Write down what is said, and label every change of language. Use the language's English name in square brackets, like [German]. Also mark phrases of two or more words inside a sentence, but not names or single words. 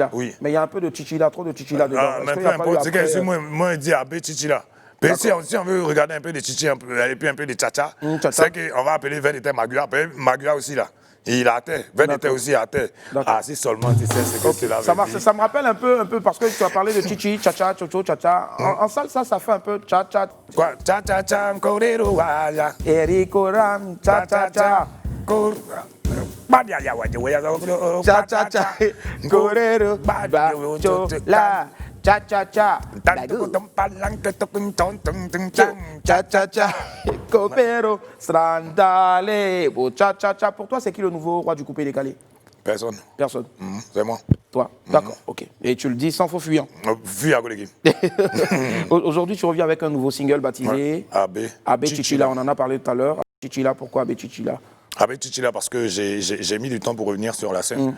[French] Mais il y a un peu de Chichila, trop de Chichila dedans. Mais peu importe, c'est que moi, je dis Abbé Chichila. Mais si on veut regarder un peu de chichi et puis un peu de tcha-tcha, c'est qu'on va appeler vers l'été Magua. Magua aussi là. Il est à terre. Vers l'été aussi à terre. Ah, si seulement tu sais ce que c'est là. Ça marche. Ça me rappelle un peu parce que tu as parlé de chichi, tcha-tcha, chocho, tcha-tcha. En salsa, ça fait un peu tcha-tcha. Quoi? Tcha-tcha-tcha, korero, waya. Eriko Ram, tcha-tcha-tcha. Cha-cha-cha, korero, bacho, la, cha-cha-cha, cha-cha-cha, kopero, strandale, cha-cha-cha. Pour toi, c'est qui le nouveau roi du coupé décalé? Personne. Personne. C'est moi. Toi? D'accord, ok. Et tu le dis sans faux fuyant? Fuyant, collègue. Aujourd'hui, tu reviens avec un nouveau single baptisé Abbé Chichila. On en a parlé tout à l'heure. Chichila, pourquoi Abbé Chichila? Avec Chichila parce que j'ai mis du temps pour revenir sur la scène.